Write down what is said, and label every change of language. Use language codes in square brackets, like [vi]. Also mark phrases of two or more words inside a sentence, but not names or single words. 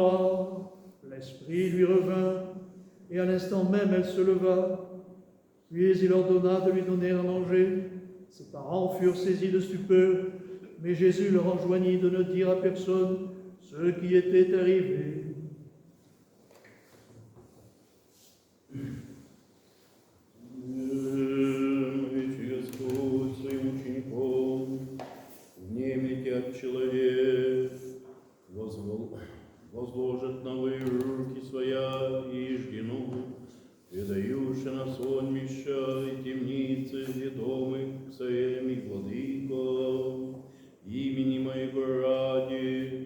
[fr] » L'esprit lui revint, et à l'instant même elle se leva. Puis il ordonna de lui donner à manger. Ses parents furent saisis de stupeur, mais Jésus leur enjoignit de ne dire à personne ce qui était arrivé. [cu] Человек возложит на вы руки своя и ждену, предающий на сонмища и темницы, и домы к своим владыкам, имени моего ради,